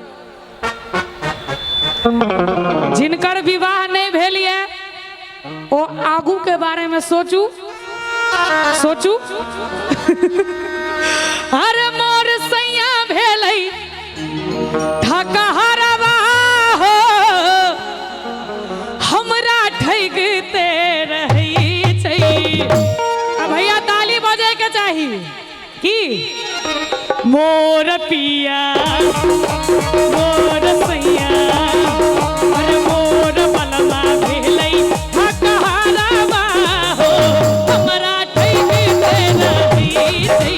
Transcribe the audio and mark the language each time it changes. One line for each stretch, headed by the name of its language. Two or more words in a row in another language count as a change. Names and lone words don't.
Maithili: जिनकर विवाह नहीं भेलिए ओ आगू के बारे में सोचू सोचू। अरे मोर सैया भेलै ठकहरबा हो हमरा ठगते रहै छै। भैया ताली बजे के चाही की मोर पिया मोर सैया अरे मोर बलमा भेलै ठकहरबा हो हमरा ठगते रहै छै।